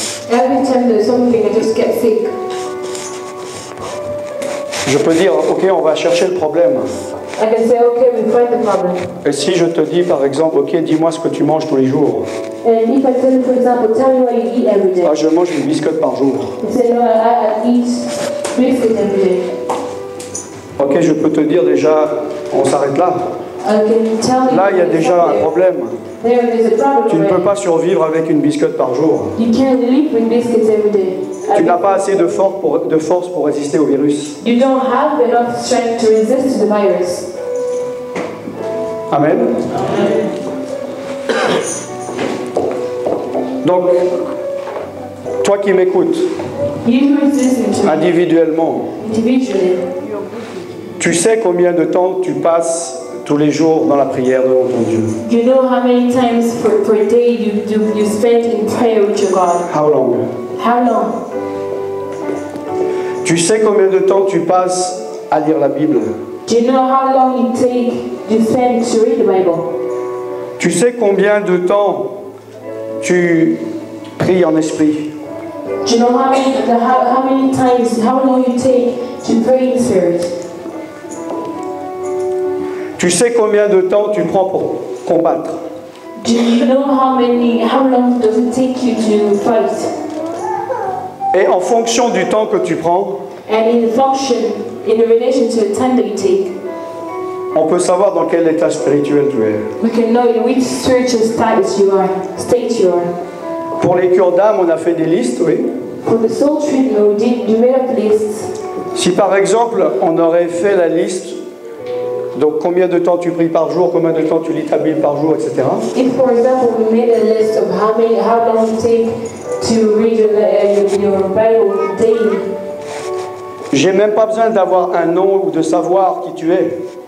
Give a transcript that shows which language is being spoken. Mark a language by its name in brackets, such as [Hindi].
[English] Every time there's something, I just get sick. [French] Je peux dire, ok, on va chercher le problème. [English] I can say, okay, we find the problem. [French] Et si je te dis par exemple, ok, dis-moi ce que tu manges tous les jours. [English] And if I tell you, for example, tell me what you eat every day. [French] Ah, je mange une biscotte par jour. [English] You say, no, I eat biscuit every day. [French] Ok, je peux te dire déjà, on s'arrête là. [English] I can tell you [French] Là, il y a déjà un problème. [English] there is a problem [French] Tu ne peux [English] already. [French] pas survivre avec une biscotte par jour. [English] You can't live with biscuits every day. [French] Tu n'as pas assez de force pour résister au virus. [English] You don't have enough strength to resist the virus. [French] Amen. Donc, toi qui m'écoutes [English] You who is listening to me [French] individuellement, [English] individually, [French] tu sais combien de temps tu passes tous les jours dans la prière devant ton Dieu. [English] you know how many times per day you spend in prayer with your God. How long? How long? [French] Tu sais combien de temps tu passes à lire la Bible. [English] Do you know how long you spend to read the Bible? [French] Tu sais combien de temps tu pries en esprit. [English] Do you know how many times, how long you take to pray in spirit? [French] Tu sais combien de temps tu prends pour combattre. [English] Do you know how long does it take you to fight? [French] Et en fonction du temps que tu prends, [English] And in relation to the time that you take, [French] on peut savoir dans quel état spirituel tu es. [English] we can know in which spiritual state you are. [French] Pour les cures d'âme, on a fait des listes, oui. [English] For the soul treatment, we made up lists. [French] Si par exemple, on aurait fait la liste, donc combien de temps tu pries par jour, combien de temps tu lis ta Bible par jour, etc. [English] If, for example, we made a list of how long you take to read your Bible daily, [French] J'ai même pas besoin d'avoir un nom ou de savoir qui tu es.